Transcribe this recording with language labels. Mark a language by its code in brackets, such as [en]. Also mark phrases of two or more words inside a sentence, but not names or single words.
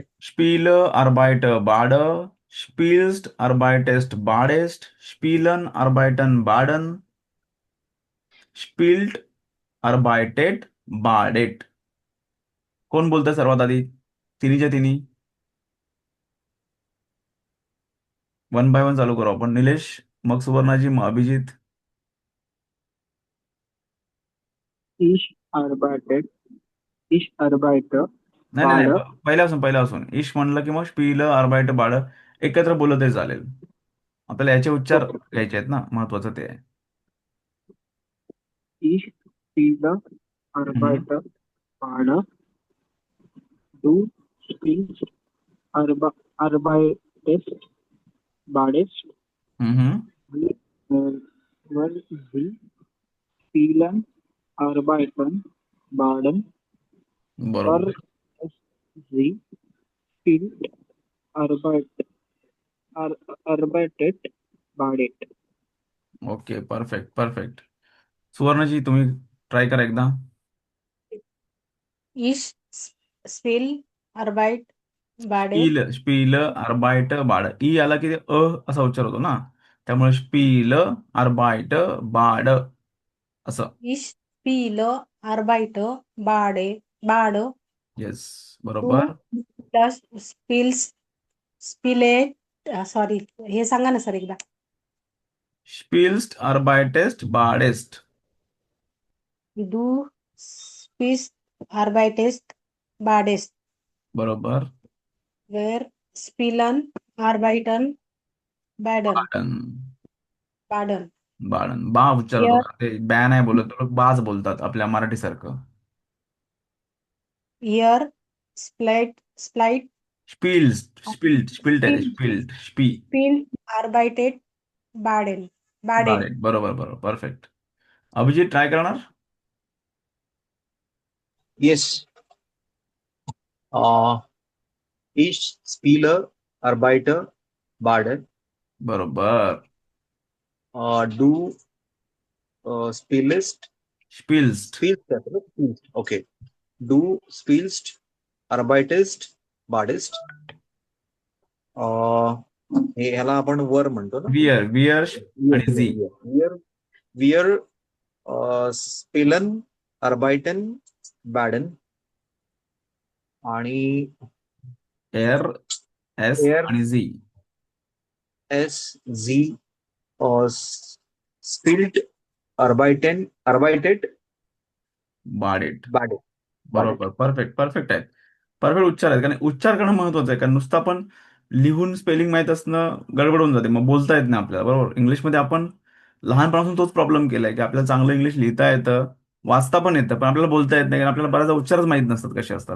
[de] spiel arbeit bad, spielst arbeitest badest, spielen arbeiten baden, spielt arbeitet badet. [mr] कोण बोलतंय सर्वात आधी? तिन्हीच्या तिन्ही. [en] one by one [mr] चालू करू आपण. निलेश, मग सुवर्णाजी, मग अभिजित. [de] Ich arbeite, ich arbeite, [mr] नाही नाही नाही, [de] Bade, [mr] पहिल्यापासून ईश म्हणलं की मग [de] spiel arbeit bad [mr] एकत्र बोललं तरी चालेल. आपल्याला याचे उच्चार okay. घ्यायचे आहेत ना, महत्वाचं ते आहे. [de] Ich spiele, हम्म. arbeite, Bade, du spielst, arbeitest, badest, हम्म. wir, sie spielen, arbeiten, baden, er, [mr] बरोबर. sie spielt, arbeit, ar, arbeitet, badet. [en] okay, perfect perfect. [mr] सुवर्णजी, तुम्ही ट्राय करा एकदा. [de] Ich spiele Arbeit Bade. spiel spiel arbeit bad. [mr] ई आला की ते असा उच्चार होतो ना, त्यामुळे [de] spiel arbeit bad [mr] असं. [de] Ich spiele Arbeit Bade. [mr] येस, [de] Du [mr] बरोबर. [de] das Spiele [mr] सॉरी हे सांगा ना सर एकदा. [de] spielst arbeitest badest. Du spielst arbeitest badest. [mr] बरोबर. [de] Wir spielen arbeiten baden. बाडन. Baden. [mr] बाडन बा उच्चार होतो [de] Ihr [mr] का? ते बॅ नाही बोलत, लोक बाज बोलतात आपल्या मराठी सारखं. [de] ihr split spielst spielt spielt आहे, spiel spielt spie. spielt arbeitet Baden. [mr] बाडेट, बरोबर बरोबर, परफेक्ट. अभिजित, ट्राय करणार? Yes. [de] Ich spiele, arbeite, bade. [mr] बरोबर. [de] Du spielst, स्पिल्स्ट. spielst. Okay. Du spielst, arbeitest, badest. [mr] हे ह्याला आपण वर म्हणतो ना. [de] wir wir [mr] आणि झी. [de] Wir, wir spielen, arbeiten, baden. [mr] आणि [de] er es er, [mr] आणि झी. [de] s, sie spielt, arbeitet, बाडेट. badet. Badet. [mr] बरोबर, [en] perfect perfect [mr] आहेत. परफेक्ट उच्चार आहेत, कारण उच्चार करणं महत्वाचं आहे. कारण नुसतं आपण लिहून स्पेलिंग माहीत असणं गडबड होऊन जाते, मग बोलता येत नाही आपल्याला. बरोबर, इंग्लिशमध्ये आपण लहानपणापासून तोच प्रॉब्लेम केलाय की आपल्याला चांगलं इंग्लिश लिहिता येतं, वाचता पण येतं, पण आपल्याला बोलता येत नाही, कारण आपल्याला बऱ्याचदा उच्चारच माहीत नसतात कसे असतात.